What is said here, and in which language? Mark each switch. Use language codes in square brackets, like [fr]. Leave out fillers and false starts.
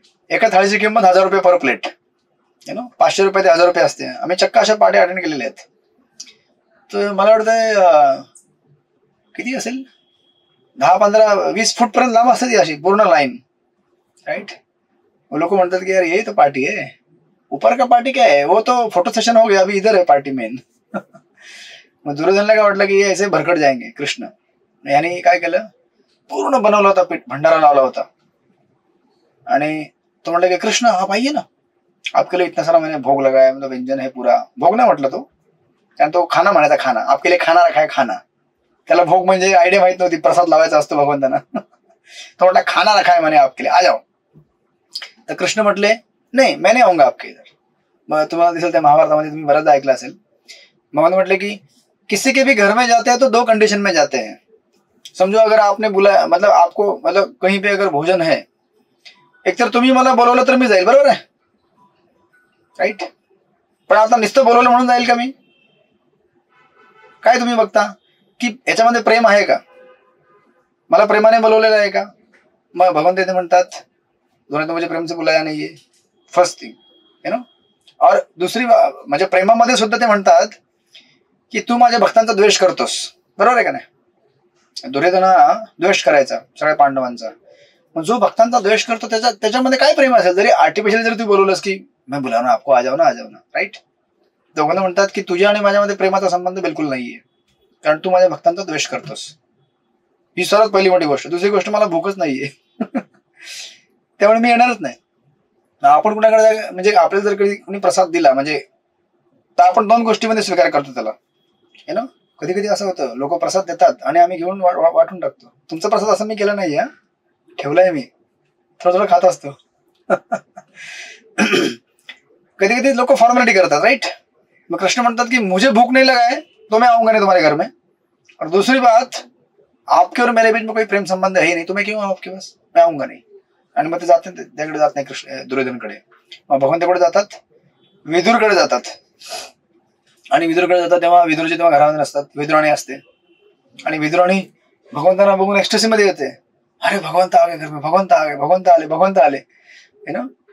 [mr] एका थाळीची किंमत 1000 रुपये पर प्लेट, 500 रुपये ते 1000 रुपये असते. आम्ही चक्क अशा पार्टी अटेंड केलेल्या आहेत. तर मला वाटतंय किती असेल, 10-15-20 फूट पर्यंत लांब असते ती अशी पूर्ण लाईन, राईट. लोक म्हणतात की [hi] यार ये तो पार्टी है, ऊपर का पार्टी क्या है, वो तो फोटो सेशन हो गया, अभी इधर है पार्टी मेन. [mr] मग दुर्योधनला काय वाटलं की [hi] ऐसे भरकट जाएंगे कृष्ण, [mr] याने काय केलं, पूर्ण बनवला होता पीठ, भंडारा लावला होता. आणि तो म्हटलं की [hi] कृष्ण आप आइए ना, आपके लिए इतना सारा मैंने भोग लगाया, मतलब व्यंजन है पूरा. [mr] भोग नाही म्हटलं तो, कारण तो खाना म्हणायचा, [hi] खाना आपके लिए खाना रखा है, [mr] खाना. त्याला भोग म्हणजे आयडिया माहित नव्हती, प्रसाद लावायचा असतो भगवंतांना. तो म्हटला [hi] खाना रखा है मैंने आपके लिए, आ जाओ. [mr] तर कृष्ण म्हटले नाही [hi] मैं नहीं आऊंगा आपके इधर. [mr] मग तुम्हाला दिसेल त्या महाभारतामध्ये तुम्ही बऱ्याचदा ऐकलं असेल, भगवंत म्हटले की [hi] किसी के भी घर में जाते हैं तो 2 कंडीशन में जाते हैं. समझो अगर आपने बुलाया, मतलब आपको, मतलब कहीं पे अगर भोजन है, [mr] एक तर तुम्ही मला बोलवलं तर मी जाईल, बरोबर आहे, राईट. पण आता नुसतं बोलवलं म्हणून जाईल का मी? काय तुम्ही बघता की याच्यामध्ये प्रेम आहे का, मला प्रेमाने बोलवलेलं आहे का? मग भगवंत इथे म्हणतात [hi] तूने तो मुझे प्रेम से बुलाया [mr] नाहीये, फर्स्ट थिंग, यु नो. और दुसरी म्हणजे प्रेमामध्ये सुद्धा ते म्हणतात की तू माझ्या भक्तांचा द्वेष करतोस, बरोबर आहे का नाही. दुर्योधन हा द्वेष करायचा सगळ्या पांडवांचा. मग जो भक्तांचा द्वेष करतो त्याच्यामध्ये काय प्रेम असेल. जरी आर्टिफिशियल जरी तू बोलवलंस की [hi] मैं बुलाव ना आपको, आ जाओ ना, [mr] राईट. दोघांना म्हणतात की तुझ्या आणि माझ्यामध्ये प्रेमाचा संबंध बिलकुल नाहीये, कारण तू माझ्या भक्तांचा द्वेष करतोस. ही सर्वात पहिली मोठी गोष्ट. दुसरी गोष्ट, मला भूकच नाहीये त्यामुळे मी येणारच नाही. आपण कुणाकडे म्हणजे आपल्याला जर कधी कोणी प्रसाद दिला म्हणजे तर आपण 2 गोष्टीमध्ये स्वीकार करतो त्याला, है ना. कधी कधी असं होतं, लोक प्रसाद देतात आणि आम्ही घेऊन वाटून टाकतो. तुमचा प्रसाद असं मी केलं नाही, ठेवलाय मी, थोडं खात असतो कधी कधी लोक फॉर्मॅलिटी करतात, राईट. मग कृष्ण म्हणतात की [hi] मुझे भूख नहीं लगा है तो मैं आऊंगा नहीं तुम्हारे घर में, और दूसरी बात आपके और मेरे बीच में कोई प्रेम संबंध है नहीं, तो मैं क्यों आऊं आपके पास, मैं आऊंगा नहीं. [mr] आणि मग ते जाते, त्याकडे जात नाही कृष्ण दुर्योधनकडे. मग भगवंताकडे जातात, विदुरकडे जातात. आणि विदुरकडे जातात तेव्हा विदुरजी तेव्हा घरामध्ये नसतात, विदुराणी असते. आणि विदुराणी भगवंतांना बघून एक्स्ट्रेसी मध्ये येते, [hi] अरे भगवंत आ गए घर में, भगवंत आ गए, [mr] भगवंत आले, है ना.